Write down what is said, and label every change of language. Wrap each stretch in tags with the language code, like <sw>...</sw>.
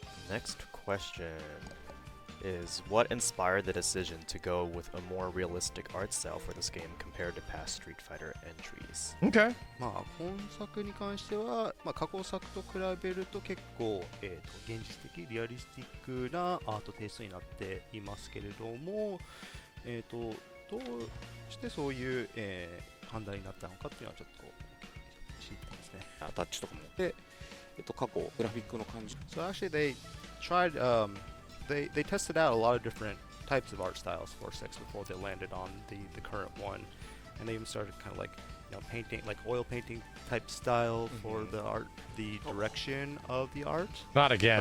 <en>Next question is, what inspired the decision to go with a more realistic art style for this game compared to past Street Fighter entries? Okay.</en> <ja>まあ本作に関しては、過去作と比べると結構、現実的リアリスティックなアートテイストになっていますけれども、どうしてそういう、判断になったのかっていうのはちょっと知りたいですね。タッチとかもで、過去グラフィックの感じ。</ja> <en>So actually they tried, they tested out a lot of different types of art styles for 6 before they landed on the current one, and they even started kind of like painting, like oil painting type style for the art, the direction of the art. Not again.</en>